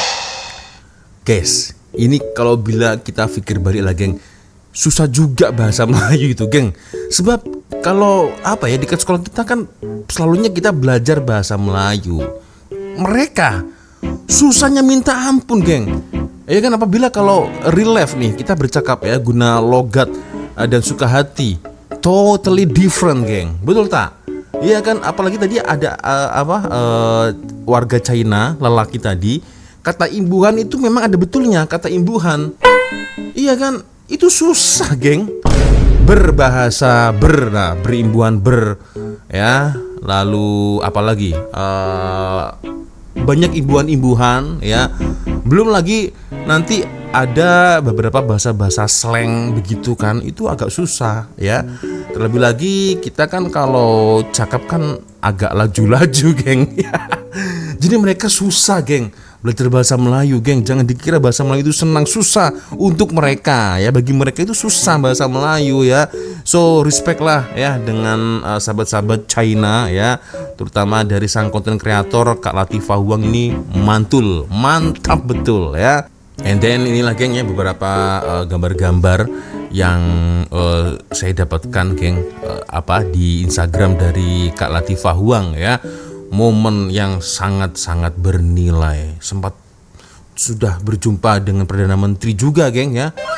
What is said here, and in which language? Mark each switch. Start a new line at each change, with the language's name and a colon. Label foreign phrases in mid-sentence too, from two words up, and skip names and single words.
Malay: Guys, ini kalau bila kita pikir balik lagi geng, susah juga bahasa Melayu itu geng. Sebab kalau apa ya, dekat sekolah kita kan selalunya kita belajar bahasa Melayu. Mereka susahnya minta ampun geng. Ya kan, apabila kalau
English: real life
Malay: nih kita bercakap ya guna logat dan suka hati,
English: totally different geng.
Malay: Betul tak? Iya kan, apalagi tadi ada warga China, lelaki tadi, kata imbuhan itu memang ada betulnya, kata imbuhan. Iya kan, itu susah geng. Berbahasa berimbuhan ya. Lalu apalagi banyak imbuhan-imbuhan ya. Belum lagi nanti ada beberapa bahasa-bahasa slang begitu kan, itu agak susah ya. Terlebih lagi kita kan kalau cakap kan agak laju-laju geng. Jadi mereka susah geng belajar bahasa Melayu geng. Jangan dikira bahasa Melayu itu senang, susah untuk mereka ya. Bagi mereka itu susah bahasa Melayu ya. So respect lah ya dengan sahabat-sahabat China ya, terutama dari sang konten kreator Kak Latifah Huang ini mantap betul ya.
English: And then
Malay: inilah geng ya beberapa gambar-gambar yang saya dapatkan geng di Instagram dari Kak Latifah Huang ya. Momen yang sangat-sangat bernilai. Sempat sudah berjumpa dengan Perdana Menteri juga geng ya.